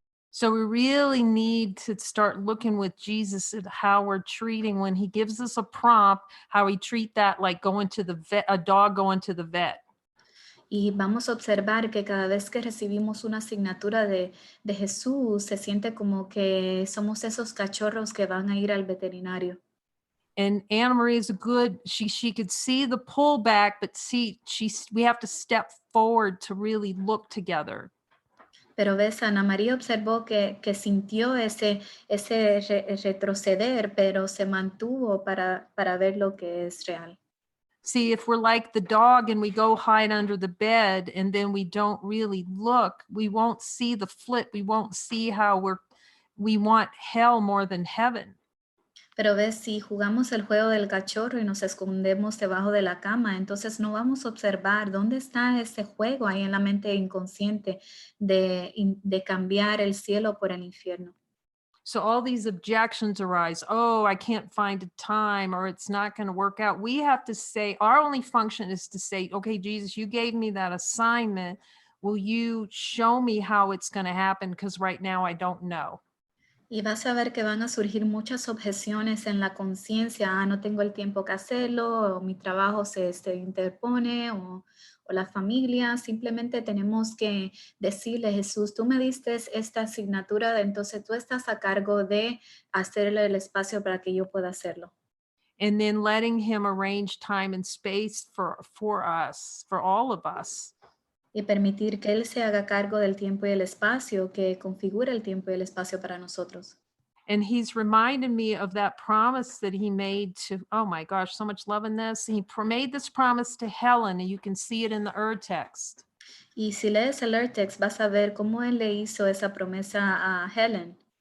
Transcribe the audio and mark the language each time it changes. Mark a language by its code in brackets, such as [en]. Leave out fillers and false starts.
[en] So we really need to start looking with Jesus at how we're treating when he gives us a prompt, how we treat that like going to the vet, a dog going to the vet. [es] Y vamos a observar que cada vez que recibimos una asignatura de Jesús, se siente como que somos esos cachorros que van a ir al veterinario. [en] And Anna Marie is good. She could see the pullback, but we have to step forward to really look together. [es] Pero ves, Ana María observó que sintió ese retroceder, pero se mantuvo para ver lo que es real. [en] See, if we're like the dog and we go hide under the bed and then we don't really look, we won't see the flip. We won't see how we want hell more than heaven. [es] Pero ves, si jugamos el juego del cachorro y nos escondemos debajo de la cama, entonces no vamos a observar dónde está ese juego ahí en la mente inconsciente de cambiar el cielo por el infierno. [en] So all these objections arise. Oh, I can't find a time, or it's not going to work out. We have to say, our only function is to say, okay, Jesus, you gave me that assignment. Will you show me how it's going to happen? Because right now I don't know. [es] Y vas a ver que van a surgir muchas objeciones en la conciencia. No tengo el tiempo que hacerlo, o mi trabajo se interpone, o la familia. Simplemente tenemos que decirle, Jesús, tú me diste esta asignatura, entonces tú estás a cargo de hacerle el espacio para que yo pueda hacerlo. [en] And then letting him arrange time and space for us, for all of us. [es] Y permitir que Él se haga cargo del tiempo y el espacio, que configure el tiempo y el espacio para nosotros. [en] And he's reminded me of that promise that he made to, oh my gosh, so much love in this. He made this promise to Helen, and you can see it in the text. [es] Y si lees el text, vas a ver cómo Él le hizo esa promesa a Helen.